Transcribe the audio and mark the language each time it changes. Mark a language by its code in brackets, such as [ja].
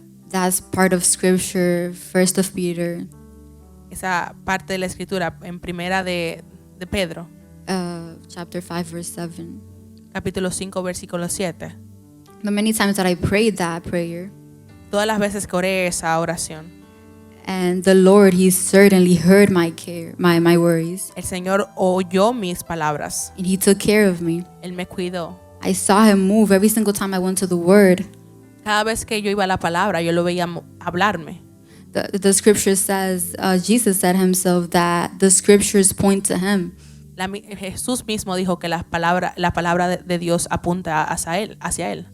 [en] that's part of Scripture, 1 of Peter, [es] esa parte de la escritura en primera de Pedro, [en] chapter 5, verse 7. [es] capítulo 5, versículo 7. [en] The many times that I prayed that prayer, [es] Todas las veces que oré esa oración, [en] and the Lord, He certainly heard my care, my worries, [es] el Señor oyó mis palabras. [en] and He took care of me. [es] Él me cuidó. [en] I saw Him move every single time I went to the Word. [es] Cada vez que yo iba a la palabra, yo lo veía hablarme. [en] The Scripture says, Jesus said Himself that the Scriptures point to Him. [es] Jesús mismo dijo que la palabra de Dios apunta hacia Él.